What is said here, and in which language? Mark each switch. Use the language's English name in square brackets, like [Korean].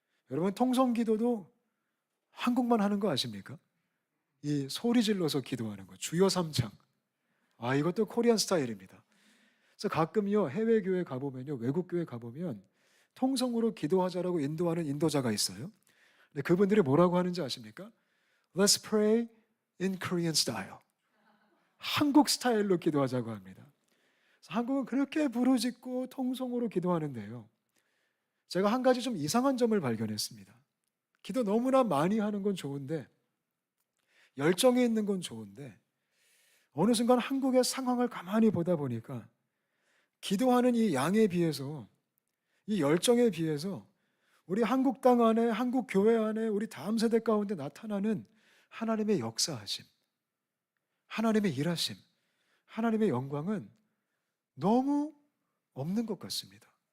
[Korean] 여러분, 통성 기도도 한국만 하는 거 아십니까? 이 소리 질러서 기도하는 거, 주여 삼창. 이것도 코리안 스타일입니다. 그래서 가끔요, 해외 교회 가보면요, 외국 교회 가보면 통성으로 기도하자라고 인도하는 인도자가 있어요. 근데 그분들이 뭐라고 하는지 아십니까? [English] Let's pray in Korean style. [Korean] 한국 스타일로 기도하자고 합니다. 그래서 한국은 그렇게 부르짖고 통성으로 기도하는데요. 제가 한 가지 좀 이상한 점을 발견했습니다. 기도 너무나 많이 하는 건 좋은데 열정이 있는 건 좋은데 어느 순간 한국의 상황을 가만히 보다 보니까 기도하는 이 양에 비해서, 이 열정에 비해서 우리 한국 땅 안에, 한국 교회 안에, 우리 다음 세대 가운데 나타나는 하나님의 역사하심, 하나님의 일하심, 하나님의 영광은 너무 없는 것 같습니다.